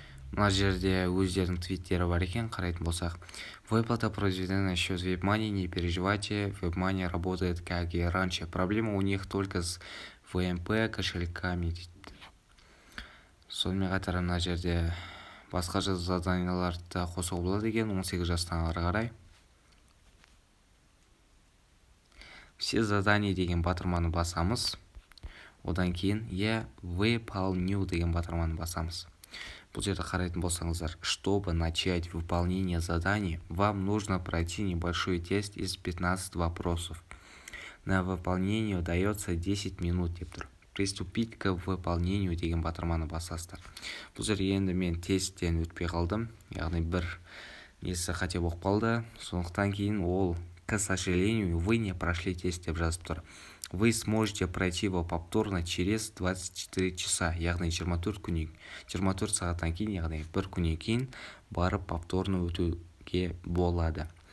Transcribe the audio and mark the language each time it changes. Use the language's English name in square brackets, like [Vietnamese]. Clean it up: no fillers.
[Kazakh] Мына жерде өздерінің твиттері бар екен. Қарайтын болсақ, [Russian] выплата произведена на счет WebMoney, не переживайте, WebMoney работает как и раньше. Проблема у них только с ВМП кошельками. [Kazakh] Сонымен қатар мына жерде басқа заданияларды қосуға болады екен, 18 жастан ары қарай. [Russian] Все задания [Kazakh] деген батырманы басамыз. Одан кейін [Russian] выполню [Kazakh] деген батырманы басамыз. Бұл жерде қарайтын болсаңыздар, [Russian] чтобы начать выполнение заданий, вам нужно пройти небольшой тест из 15 вопросов. На выполнение дается 10 минут [Kazakh] деп тұр. [Russian] Приступить к выполнению [Kazakh] деген батырманы басасыздар. Бұл жерде енді мен тесттен өтпей қалдым, яғни бір несі қате болып қалды. Сондықтан кейін ол, [Russian] к сожалению, вы не прошли тест [Kazakh] деп жазып тұр. [Russian] Вы сможете пройти его повторно через 24 часа, [Kazakh] яғни 24 сағаттан кейін, яғни бір күннен кейін барып [Russian] повторно [Kazakh] өтуге болады.